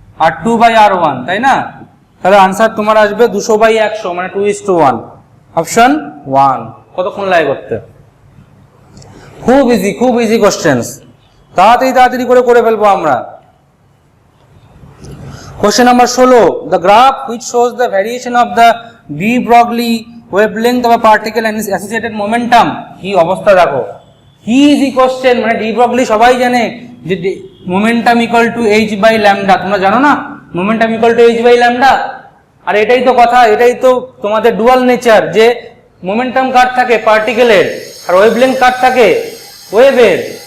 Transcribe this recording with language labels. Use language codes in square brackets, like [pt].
[bn] r2 by r1, তাই না? তাহলে আনসার তোমার আসবে 200 বাই 100 মানে 2:1, অপশন 1। কতক্ষণ লাগে করতে? খুব ইজি কোশ্চেন্স, তাড়াতাড়ি করে ফেলবো আমরা। [en] Question number 16, the graph which shows the variation of the de Broglie wavelength of a particle and its associated momentum, [bn] কি অবস্থা দেখো, কি ইজি কোশ্চেন। মানে ডি ব্রগলি সবাই জানে যে momentum equal to h by lambda, তোমরা জানো না? Momentum equal to h by lambda. আর এটাই তো কথা, এটাই তো তোমাদের ডুয়াল নেচার, যে মোমেন্টাম কার থাকে? পার্টিকেলের, আর ওয়েভলেংথ কার থাকে? ওয়েভের।